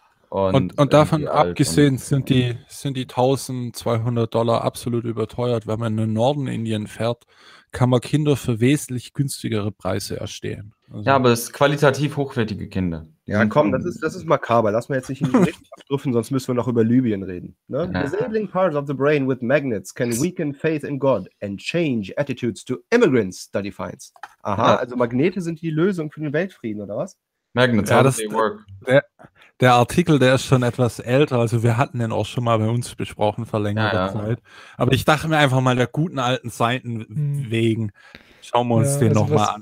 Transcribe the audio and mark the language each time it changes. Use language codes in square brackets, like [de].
[de] Und davon abgesehen sind die 1.200 Dollar absolut überteuert. Wenn man in den Norden Indien fährt, kann man Kinder für wesentlich günstigere Preise erstehen. Also, ja, aber es ist qualitativ hochwertige Kinder. Ja, komm, das ist makaber. Lass mal jetzt nicht in die Richtung abdriffen, sonst müssen wir noch über Libyen reden. Ne? Ja. [en] Disabling parts of the brain with magnets can weaken faith in God and change attitudes to immigrants, da defines. [de] Aha, also Magnete sind die Lösung für den Weltfrieden, oder was? Magnets, ja, [en] das work. [de] Der Artikel, der ist schon etwas älter. Also wir hatten den auch schon mal bei uns besprochen vor längerer Zeit. Aber ich dachte mir einfach mal, der guten alten Zeiten wegen, schauen wir uns den also nochmal an.